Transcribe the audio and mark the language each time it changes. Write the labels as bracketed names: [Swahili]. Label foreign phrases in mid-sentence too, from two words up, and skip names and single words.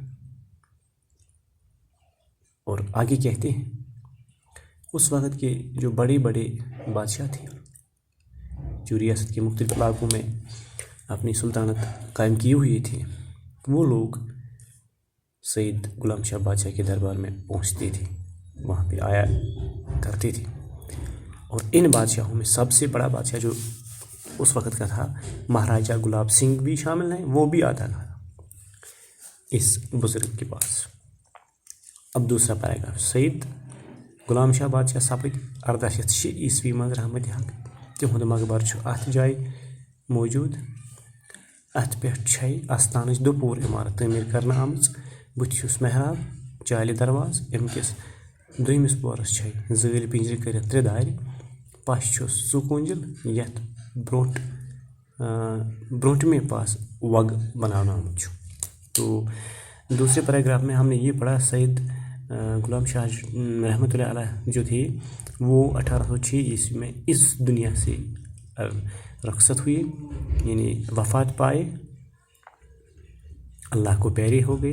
[Urdu] اور آگے کہتے ہیں اس وقت کے جو بڑے بڑے بادشاہ تھے جو ریاست کے مختلف علاقوں میں اپنی سلطنت قائم کی ہوئی تھی, وہ لوگ سید غلام شاہ بادشاہ کے دربار میں پہنچتے تھے, وہاں پہ آیا کرتے تھے. اور ان بادشاہوں میں سب سے بڑا بادشاہ جو اس وقت کا تھا مہاراجا گلاب سنگھ بھی شامل ہیں, وہ بھی آتا تھا اس بزرگ کے پاس. اب دوسرا پیراگراف. [Kashmiri] سید غلام شاہ بادشاہ سپٕدۍ 1806 عیسوی منٛز رحمتِ حق. تِہُنٛد مقبر چھُ اَتھ جایہِ موجوٗد. اَتھ پٮ۪ٹھ چھے اَستانٕچ دُپوٗر عمارت تعمیٖر کرنہٕ آمٕژ. بُتھِ چھُس محراب, چالہِ درواز, اَمہِ کِس دویمِس پورس چھے زٲلۍ پِنجرِ کٔرِتھ 3 دارِ پش چھُس 2 کوٗنٛجل یتھ برونٛٹھمہِ پاس وگ بناونہٕ آمُت چھُ. [Urdu] تو دوسرے پیراگراف میں ہم نے یہ پڑھا سید غلام شاہ رحمۃ اللہ علیہ جو تھے وہ 1806 عیسوی میں اس دنیا سے رخصت ہوئے، یعنی وفات پائے، اللہ کو پیارے ہو گئے.